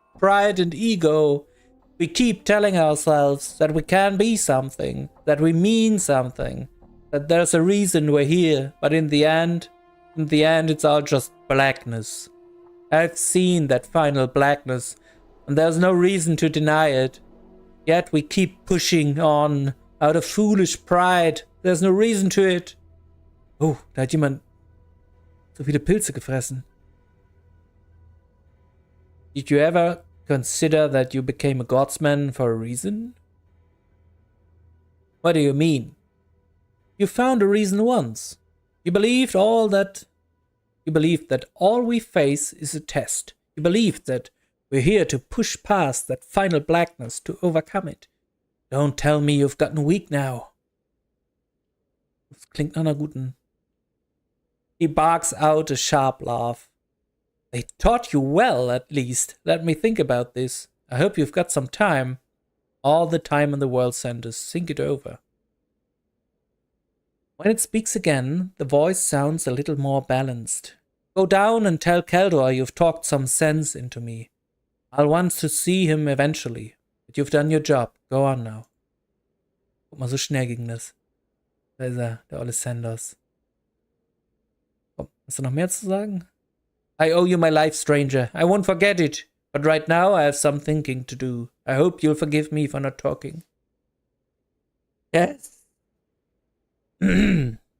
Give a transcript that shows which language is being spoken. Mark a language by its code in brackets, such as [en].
[en] Pride and ego. We keep telling ourselves that we can be something, that we mean something, that there's a reason we're here, but in the end it's all just blackness. I've seen that final blackness, and there's no reason to deny it. Yet we keep pushing on, out of foolish pride. There's no reason to it. [de] Oh, da hat jemand so viele Pilze gefressen. [en] Did you ever consider that you became a Godsman for a reason? What do you mean? You found a reason once. You believed that all we face is a test. You believed that we're here to push past that final blackness, to overcome it. Don't tell me you've gotten weak now. [de] Das klingt nach einer guten. [en] He barks out a sharp laugh. They taught you well, at least. Let me think about this. I hope you've got some time. All the time in the world, Sanders. Think it over. When it speaks again, the voice sounds a little more balanced. Go down and tell Keldor you've talked some sense into me. I'll want to see him eventually. But you've done your job. Go on now. [de] Guck mal, so schnell ging das. Da ist er, der olle Sanders. Komm, hast du noch mehr zu sagen? [en] I owe you my life, stranger. I won't forget it. But right now I have some thinking to do. I hope you'll forgive me for not talking. Yes. Done.